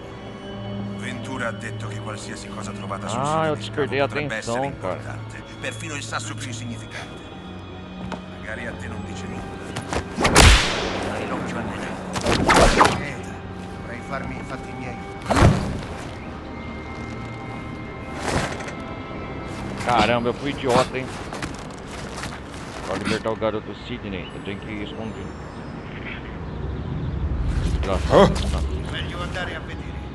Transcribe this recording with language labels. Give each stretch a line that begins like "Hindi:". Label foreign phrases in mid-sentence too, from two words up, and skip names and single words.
Italian: Ventura ha detto che qualsiasi cosa trovata sul
Portuguese: Ah, eu
Italian: sito di
Portuguese: despertei
Italian: scavo
Portuguese: a
Italian: potrebbe essere
Portuguese: atenção, cara.
Italian: importante. Perfino il sasso più insignificante. Magari a te non dice nulla. Hai l'occhio nero. Vorrei farmi i fatti miei.
Portuguese: Caramba, eu fui idiota, hein? Pra libertar o garoto Sidney, eu tenho que ir escondido. Desgraçado.
Italian: Meglio andare a vedere.